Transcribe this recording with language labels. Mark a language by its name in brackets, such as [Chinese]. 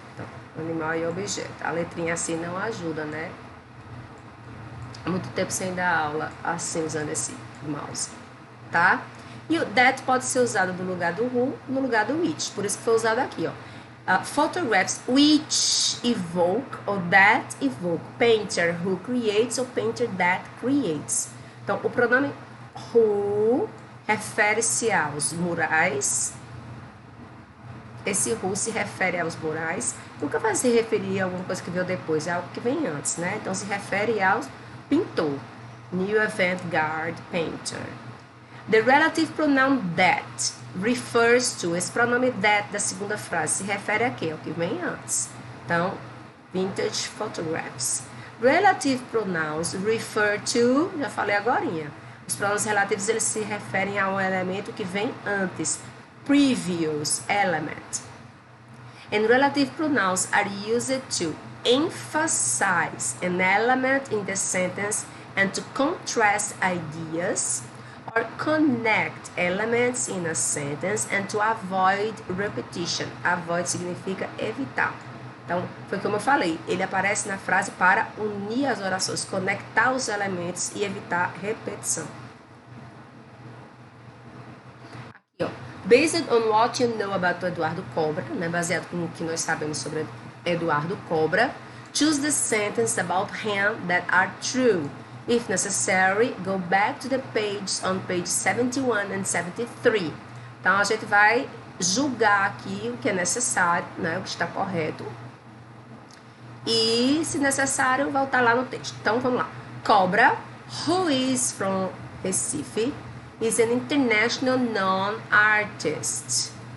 [Portuguese] Então, animal e objeto. A letrinha assim não ajuda, né? Há muito tempo sem dar aula assim, usando esse mouse, tá? E o that pode ser usado no lugar do who, no lugar do which. Por isso que foi usado aqui, ó. [English] Photographs which evoke or that evoke. Painter who creates or painter that creates. [Portuguese] Então, o pronome who refere-se aos murais. Esse who se refere aos murais. Nunca vai se referir a alguma coisa que veio depois, é algo que vem antes, né? Então, se refere ao pintor. [English] New avant-garde painter. The relative pronoun that refers to. [Portuguese] Esse pronome that da segunda frase se refere a quê? Ao que vem antes. [English] Então, vintage photographs. Relative pronouns refer to, [Portuguese] já falei agorinha. Os pronomes relativos, eles se referem a um elemento que vem antes. [English] Previous element. And relative pronouns are used to emphasize an element in the sentence and to contrast ideas or connect elements in a sentence and to avoid repetition. [Portuguese] Avoid significa evitar. Então, foi como eu falei, ele aparece na frase para unir as orações, conectar os elementos e evitar repetição. Aqui, ó. [English] Based on what you know about Eduardo Cobra, né, [Portuguese] baseado no que nós sabemos sobre Eduardo Cobra, [English] choose the sentences about him that are true. If necessary, go back to the page on page 71 and 73. [Portuguese] Então, a gente vai julgar aqui o que é necessário, né, o que está correto. E, se necessário, voltar lá no texto. Então, vamos lá. [English] Cobra, who is from Recife, is an international known artist.